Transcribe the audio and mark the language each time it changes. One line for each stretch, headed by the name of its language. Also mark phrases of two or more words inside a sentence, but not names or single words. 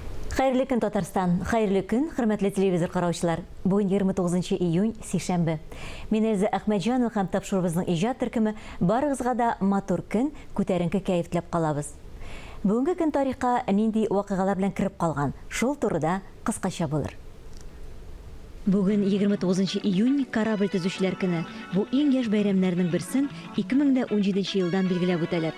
Tatar: Xayrlı gün Tatarstan, xayrlı gün, hürmetli televizor qarawçılar. Bugün 29 iyun, sişembe. Мен Elza Ahmedjanova һәм тапшырыбызның иҗат төркеме барыгызга да матур көн, күтәренке кәеф теләп калабыз. Бүгенге көн тарихка нинди вакыйгалар белән кирип калган, шул турыда кыскача булыр. Бүген 29 июнь корабль төзүчеләр көне. Бу иң яшь бәйрәмнәрнең берсен 2017 елдан билгеләп үтәләр.